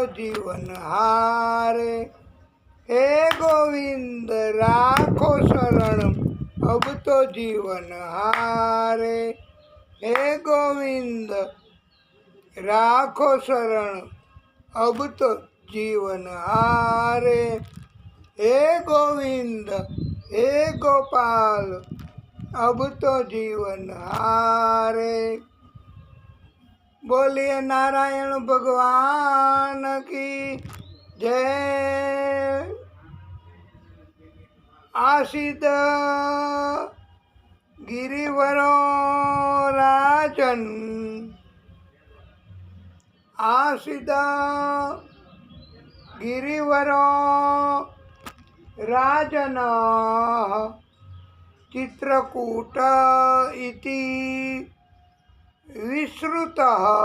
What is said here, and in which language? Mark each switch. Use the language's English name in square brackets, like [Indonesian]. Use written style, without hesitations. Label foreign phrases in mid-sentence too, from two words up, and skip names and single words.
[Hindi] जीवन हारे हे गोविंद राखो शरण अब तो जीवन हारे हे गोविंद राखो शरण अब तो जीवन हारे हे गोविंद हे गोपाल अब तो जीवन हारे बोलिए नारायण भगवान की जय [Sanskrit] आसिद गिरिवरो राजन आसिद गिरिवरो राजन चित्रकूट इति विश्रुतः